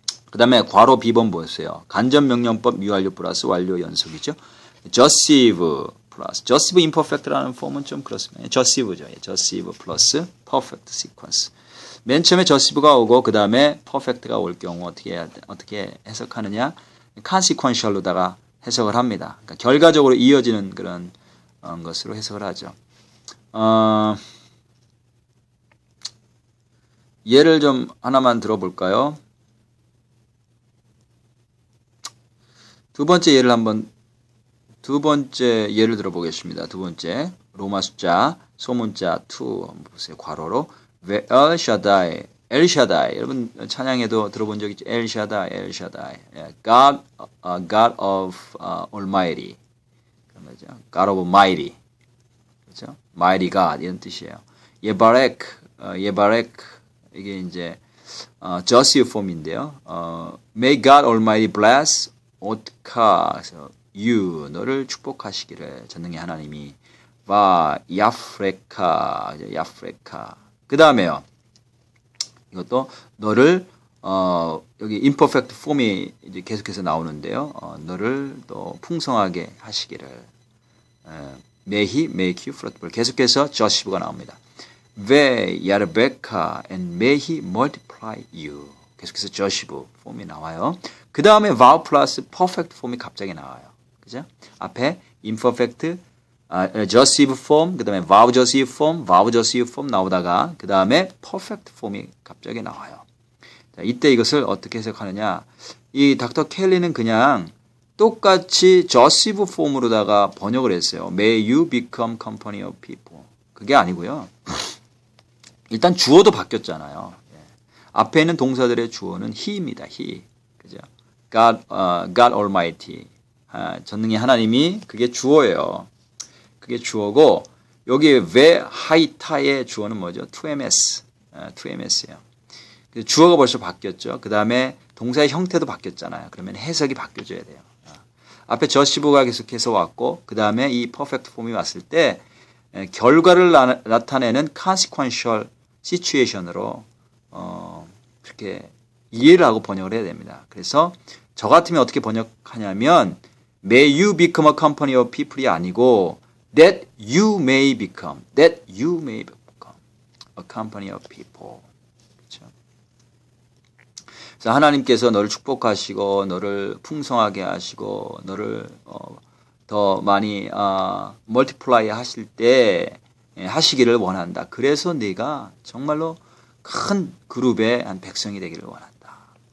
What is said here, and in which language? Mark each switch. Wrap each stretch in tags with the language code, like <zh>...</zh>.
<ko>그 다음에 괄호 B번 보세요. 간접명령법 미완료 플러스 완료 연속이죠. jussive 플러스 jussive imperfect라는 폼은 좀 그렇습니다. jussive죠. jussive 플러스 perfect sequence. 맨 처음에 jussive가 오고 그 다음에 perfect가 올 경우 어떻게 해석하느냐? consequential로다가 해석을 합니다. 그러니까 결과적으로 이어지는 그런 것으로 해석을 하죠. 예를 좀 하나만 들어볼까요? 두 번째 예를 들어보겠습니다. 두 번째 로마 숫자 소문자 2 한번 보세요. 괄호로 왜 엘샤다이 여러분 찬양에도 들어본 적 있죠? 엘샤다이 God of Almighty 그런 거죠. God of Mighty 그렇죠? Mighty God 이런 뜻이에요. 예바렉 이게 이제 저시브 폼인데요.</ko> <en>May God Almighty bless</en> <ko>오트카 you 너를 축복하시기를 전능의 하나님이 와 야프레카 그 다음에요. 이것도 너를 여기 imperfect form이 이제 계속해서 나오는데요. 너를 또 풍성하게 하시기를</ko> <en>may he make you fruitful</en> <ko>계속해서 저시브가 나옵니다. 왜 야르베카</ko> <en>and may he multiply you</en> <ko>계속해서 저시브 폼이 나와요. 그 다음에 verb 플러스 perfect 폼이 갑자기 나와요. 그죠? 앞에 imperfect, jussive form, 그 다음에 verb jussive form 나오다가 그 다음에 perfect 폼이 갑자기 나와요. 자, 이때 이것을 어떻게 해석하느냐? 이 닥터 켈리는 그냥 똑같이 jussive 폼으로다가 번역을 했어요.</ko> <en>May you become company of people.</en> <ko>그게 아니고요. 일단 주어도 바뀌었잖아요. 앞에 있는 동사들의 주어는 he입니다. he. 그죠? God Almighty. 전능의 하나님이 그게 주어예요. 그게 주어고 여기 왜 하이타의 주어는 뭐죠? 2ms. 예요. 주어가 벌써 바뀌었죠. 그 다음에 동사의 형태도 바뀌었잖아요. 그러면 해석이 바뀌어줘야 돼요. 앞에 저시브가 계속해서 왔고 그 다음에 이 퍼펙트 폼이 왔을 때 결과를 나타내는 consequential situation으로 그렇게 이해를 하고 번역을 해야 됩니다. 그래서 저 같으면 어떻게 번역하냐면</ko> <en>May you become a company of people</en> <ko>이 아니고</ko> <en>That you may become a company of people.</en> <ko>그렇죠? 그래서 하나님께서 너를 축복하시고 너를 풍성하게 하시고 너를 더 많이 멀티플라이 하실 때 하시기를 원한다. 그래서 네가 정말로 큰 그룹의 한 백성이 되기를 원한다.</ko>